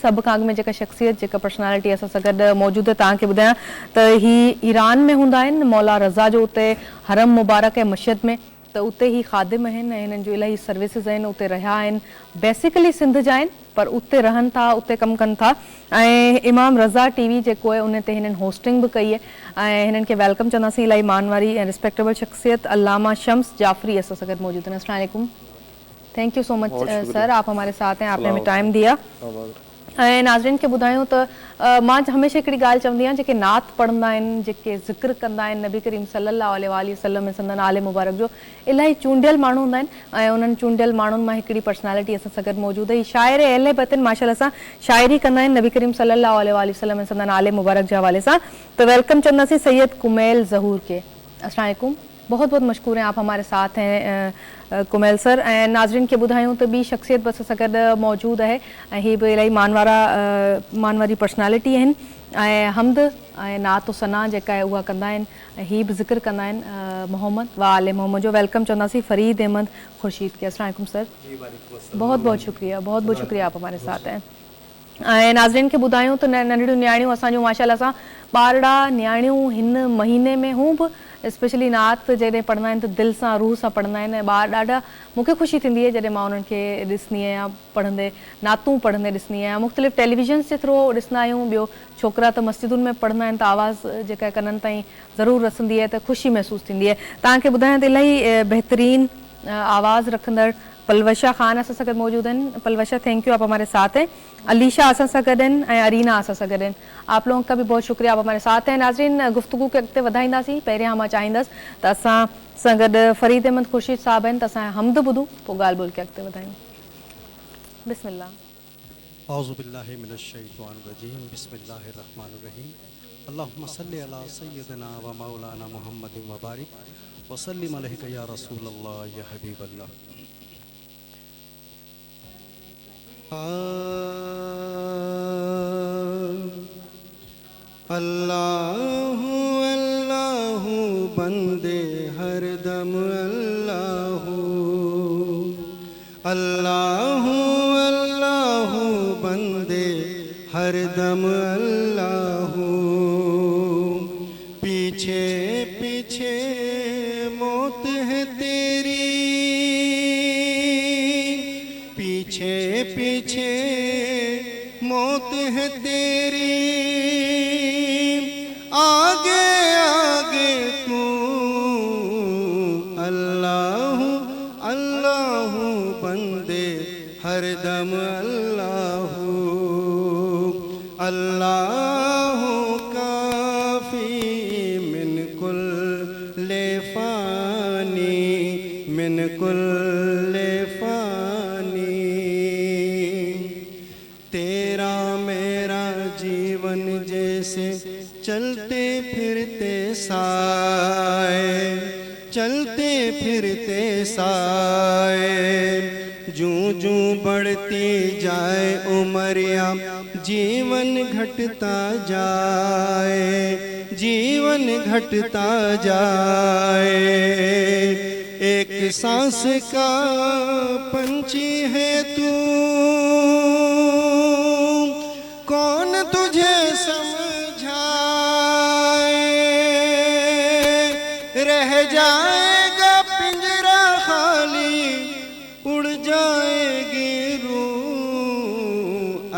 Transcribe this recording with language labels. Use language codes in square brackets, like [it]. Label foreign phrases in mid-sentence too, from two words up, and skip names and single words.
[sd] सभ खां अॻु में जेका शख़्सियत, जेका पर्सनैलिटी असां सां गॾु मौजूदु आहे तव्हांखे ॿुधायां त हीअ ईरान में हूंदा आहिनि, मौला रज़ा जो उते हरम मुबारक ऐं मशहद में, त उते ही ख़ादिम आहिनि ऐं हिननि जो इलाही सर्विसिस आहिनि, उते रहिया आहिनि। बेसिकली सिंध जा आहिनि पर उते रहनि था, उते कमु कनि था। ऐं इमाम रज़ा टीवी जेको आहे उन ते हिननि होस्टिंग बि कई आहे ऐं हिननि खे वेलकम चवंदासीं। इलाही मान वारी ऐं रिस्पेक्टेबल शख़्सियत अल्लामा शम्स जाफ़री असां सां गॾु मौजूदु आहिनि। [ar] السلام علیکم. [en] Thank you so much sir, [ur] آپ ہمارے ساتھ ہیں، آپ نے ہمیں ٹائم دیا. [sd] ऐं नाज़रीन खे ॿुधायूं त मां हमेशह हिकिड़ी ॻाल्हि चवंदी आहियां, जेके नात पढ़ंदा आहिनि, जेके ज़िक्र कंदा आहिनि नबी करीम [ar] صلى الله عليه وسلم [sd] संदन आले मुबारक जो, इलाही चूंडियल माण्हू हूंदा आहिनि ऐं उन्हनि चूंडियल माण्हुनि मां हिकिड़ी पर्सनैलिटी असां सां गॾु मौजूदु आहे। शाइर अहले बैत आहिनि, माशाअल्लाह सां शाइरी कंदा आहिनि नबी करीम [ar] صلى الله عليه وسلم [sd] संदन आले मुबारक जे हवाले सां। तो वेलकम चवंदासीं सैयद कुमैल ज़हूर के। [ar] السلام علیکم, [ur] بہت بہت مشکور ہیں، آپ ہمارے ساتھ ہیں کمیل سر. [sd] ऐं नाज़रीन खे ॿुधायूं त ॿी शख़्सियत बि असां सां गॾु मौजूदु आहे ऐं हीअ बि इलाही मान वारी पर्सनैलिटी आहिनि ऐं हम्द ऐं नात सना जेका आहे उहा कंदा आहिनि ऐं हीअ बि ज़िक्र कंदा आहिनि मोहम्मद व आले मोहम्मद जो। वेलकम चवंदासीं फ़रीद अहमद खुर्शीद के। [ar] السلام علیکم [ur] سر، بہت بہت شکریہ، بہت بہت شکریہ، آپ ہمارے ساتھ ہیں. [sd] ऐं नाज़रीन खे ॿुधायूं त नंढियूं न्याणियूं असांजूं माशाअल्लाह सां ॿारड़ा न्याणियूं हिन महीने में हू बि स्पेशली नात जॾहिं पढ़ंदा आहिनि त दिलि सां रूह सां पढ़ंदा आहिनि ऐं ॿार ॾाढा मूंखे ख़ुशी थींदी आहे जॾहिं मां उन्हनि खे ॾिसंदी आहियां पढ़ंदे, नातूं पढ़ंदे ॾिसंदी आहियां। मुख़्तलिफ़ टेलीविज़न्स जे थ्रू ॾिसंदा आहियूं। ॿियो छोकिरा त मस्जिदुनि में पढ़ंदा आहिनि त आवाज़ जेका आहे कननि ताईं ज़रूरु रसंदी आहे त ख़ुशी महसूसु थींदी आहे। तव्हांखे ॿुधायां त इलाही बहितरीन आवाज़ रखंदड़ पलवशा ख़ान असां सां गॾु मौजूदु आहिनि। [ur] پلوشہ, [en] Thank you, [ur] آپ ہمارے ساتھ ہیں. [sd] अलीशा असां सां गॾु आहिनि ऐं अरीना असां सां गॾु आहिनि। [ur] آپ لوگوں کا بھی بہت شکریہ، آپ ہمارے ساتھ ہیں. [sd] नाज़रीन, गुफ्तगू खे अॻिते वधाईंदासीं। पहिरियां मां चाहींदसि त असां सां गॾु फ़रीद अहमद खुर्शीद साहब आहिनि त असां हम्द ॿुधूं, पोइ ॻाल्हि ॿोल खे अॻिते वधायूं। [ar] बिस्मिल्लाह। أعوذ بالله من الشيطان الرجيم، بسم الله الرحمن الرحيم. اللهم صل على سيدنا ومولانا محمد وبارك وسلم عليك يا رسول الله يا حبيب الله. [ur] اللہ اللہ بندے ہر دم اللہ، اللہ اللہ بندے ہر دم اللہ. پیچھے پیچھے موت ہے تیری، پیچھے پیچھے موت ہے تیری, آگے آگے تو اللہ اللہ بندے ہر دم اللہ, [ar] الله كافي من كل فاني، من كل فاني. [ur] تیرا میرا جیون جیسے چلتے پھرتے سائے، چلتے پھرتے سائے. جوں جوں بڑھتی جائے عمریا جیون گھٹتا جائے، جیون گھٹتا جائے. ایک سانس کا پنچھی ہے تو، کون تجھے سمجھائے، رہ جائے گا پنجرا خالی، اڑ جائے گی روح.